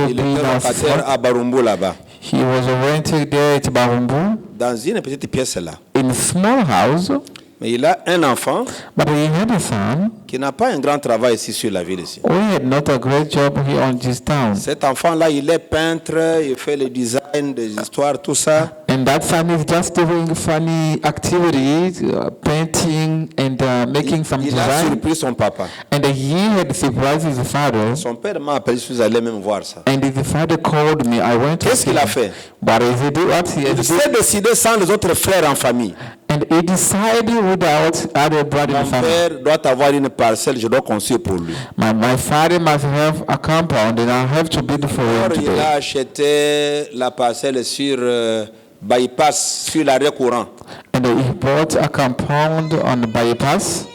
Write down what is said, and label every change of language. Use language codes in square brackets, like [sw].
[fr] Il était locataire à Barumbu là-bas. [en] He was rented there at Barumbu. [fr] Dans une petite pièce là. [en] In a small house. [fr] Mais il a un enfant [en] but he had a son [fr] qui n'a pas un grand travail ici sur la ville ici. [en] We had not a great job here on this town. [fr] Cet enfant-là, il est peintre, il fait le design des histoires, tout ça. [en] And that son is just doing funny activities, painting and making some design. [fr] Il a surpris son papa. [en] And he had surprised his father. [fr] Son père m'a appelé, je suis allé même voir ça. [en] And his father called me. I went to [fr] Qu'est-ce qu'il a fait? [en] What he [fr] il s'est décidé sans les autres frères en famille. [en] And he decided without other brothers in the family. [fr] Mon père doit avoir une parcelle, je dois construire pour lui. [en] My father must have a compound and I have to build for him today. [fr] Il a acheté la parcelle sur bypass, sur l'arrêt courant. [en] And he bought a compound on the bypass.